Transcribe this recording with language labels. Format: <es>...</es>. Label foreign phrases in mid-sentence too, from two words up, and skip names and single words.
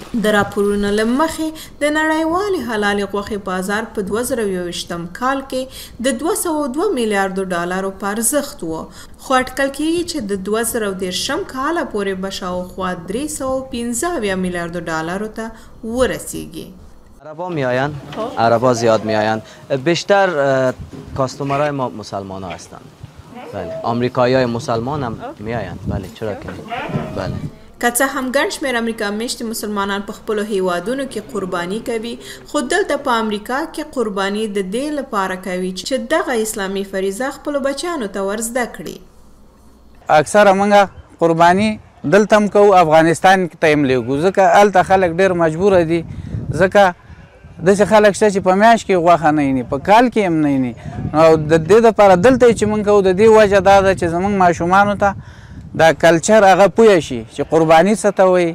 <ps>د راپورونو له مخې د نړیوالې حلالې غوښې بازار په 2021 کال کې د 202 میلیارډو ډالرو په ارزښت و خو اټکل کېږي چې د 2030 کاله پورې به شاوخوا 315 میلیارډو ډالرو ته ورسیږي.</ps> <fa>عربا میآیند، عربا زیاد میآیند. بیشتر کاستومرای ما مسلمان ها هستند. بله. آمریکایی های مسلمان هم میآیند. بله چرا که بله.</fa> <ps>که څه هم ګڼ شمېر امریکا میشتې مسلمانان په خپلو هیوادونو کې قرباني کوي خو دلته په امریکا کې قرباني د دې لپاره کوي چې دغه اسلامي فریضه خپلو بچیانو ته ور زده کړي. اکثره موږ قرباني دلته هم کوو افغانستان کې ته هم لیږو ځکه هلته خلک ډېر مجبوره دي ځکه داسې خلک شته چې په میاشت کې غوښه نه ویني په کال کې هم نه ویني او د دې دپاره دلته چې موږ کوو د دې وجه دا ده چې زموږ ماشومانو ته دا کلچر هغه پوه شي چې قرباني څه ته وایي.</ps>